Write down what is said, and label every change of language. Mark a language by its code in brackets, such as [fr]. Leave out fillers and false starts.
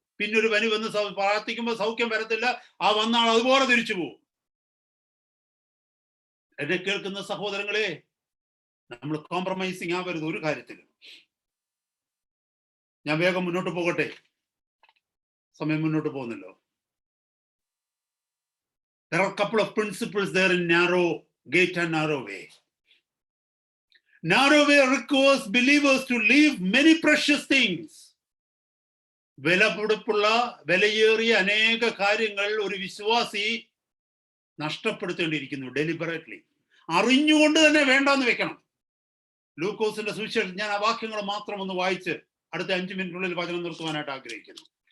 [ml] പിന്നൊരു പനി വന്ന് പ്രാർത്ഥിക്കുമ്പോൾ സൗഖ്യം വരത്തില്ല, ആ വന്നാൾ അതുപോലെ തിരിച്ചു പോകും. എന്നെ കേൾക്കുന്ന സഹോദരങ്ങളെ, നമ്മൾ കോംപ്രമൈസിങ് ആവരുത് ഒരു കാര്യത്തിലും. ഞാൻ വേഗം മുന്നോട്ട് പോകട്ടെ, സമയം മുന്നോട്ട് പോകുന്നല്ലോ. [en] There are a couple of principles there in narrow gate and narrow way. Narrow way requires believers to leave many precious things. [ml] വിലപിടിപ്പുള്ള വിലയേറിയ അനേക കാര്യങ്ങൾ ഒരു വിശ്വാസി നഷ്ടപ്പെടുത്തേണ്ടിയിരിക്കുന്നു ഡെലിബറേറ്റ്ലി. അറിഞ്ഞുകൊണ്ട് തന്നെ വേണ്ടാന്ന് വെക്കണം. ലൂക്കോസിന്റെ സുവിശേഷം, ഞാൻ ആ വാക്യങ്ങൾ മാത്രം ഒന്ന് വായിച്ച് അടുത്ത 5 മിനിറ്റിനുള്ളിൽ വചനം നിർത്തുവാനായിട്ട് ആഗ്രഹിക്കുന്നു.